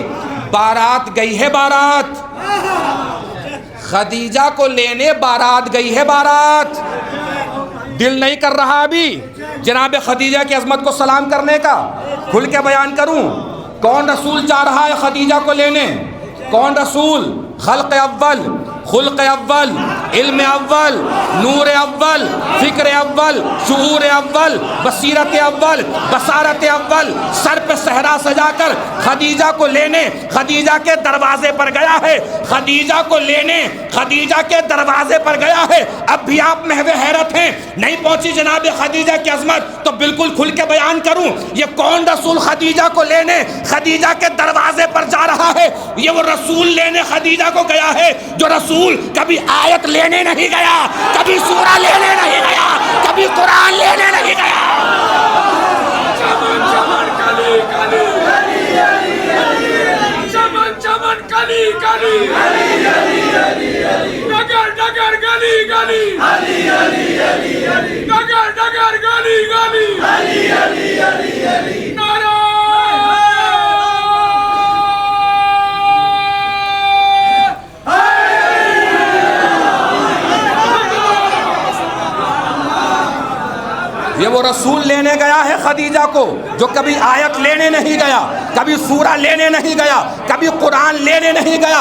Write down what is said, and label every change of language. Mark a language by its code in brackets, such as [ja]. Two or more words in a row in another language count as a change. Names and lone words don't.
[ur] بارات گئی ہے، بارات خدیجہ کو لینے بارات گئی ہے، بارات۔ دل نہیں کر رہا ابھی جناب خدیجہ کی عظمت کو سلام کرنے کا؟ کھل کے بیان کروں، کون رسول جا رہا ہے خدیجہ کو لینے؟ کون رسول؟ خلق اول، خلق اول، علم اول، نور اول، فکر اول، شعور اول، بصیرت اول، بصارت اول، سر پہ صحرا سجا کر خدیجہ کو لینے خدیجہ کے دروازے پر گیا ہے۔ خدیجہ کو لینے خدیجہ کے دروازے پر گیا ہے۔ اب بھی آپ محو حیرت ہیں، نہیں پہنچی جناب خدیجہ کی عظمت؟ تو بالکل کھل کے بیان کروں، یہ کون رسول خدیجہ کو لینے خدیجہ کے دروازے پر جا رہا ہے؟ یہ وہ رسول لینے خدیجہ کو گیا ہے جو رسول کبھی آیت لینے نہیں گیا، کبھی سورہ لینے نہیں گیا، کبھی قرآن لینے نہیں گیا۔ چمن چمن کلی کلی، چمن چمن کلی کلی، ڈگر ڈگر گلی گلی، ڈگر ڈگر گلی گلی، نعرہ یہ وہ رسول لینے گیا ہے خدیجہ کو جو کبھی آیت لینے نہیں گیا، کبھی سورہ لینے نہیں گیا، کبھی قرآن لینے نہیں گیا۔